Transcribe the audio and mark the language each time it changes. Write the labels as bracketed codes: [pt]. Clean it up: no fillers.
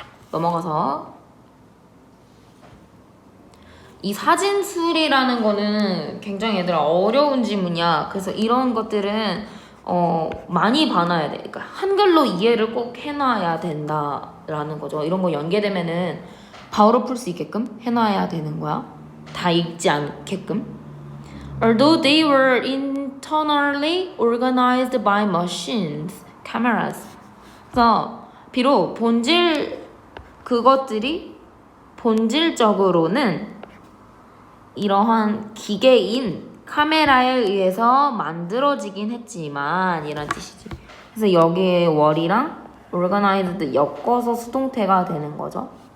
[ko] 넘어가서 이 사진술이라는 거는 굉장히 얘들아 어려운 지문이야. 그래서 이런 것들은 많이 봐놔야 돼. 그러니까 한글로 이해를 꼭 해놔야 된다라는 거죠. 이런 거 연계되면은 바로 풀 수 있게끔 해놔야 되는 거야. 다 읽지 않게끔. [en] Although they were internally organized by machines, cameras. [ko] 그래서 비록 그것들이 본질적으로는 이러한 기계인 카메라에 의해서 만들어지긴 했지만 이란 뜻이지. 그래서 여기에 월이랑 organized 엮어서 수동태가 되는 거죠.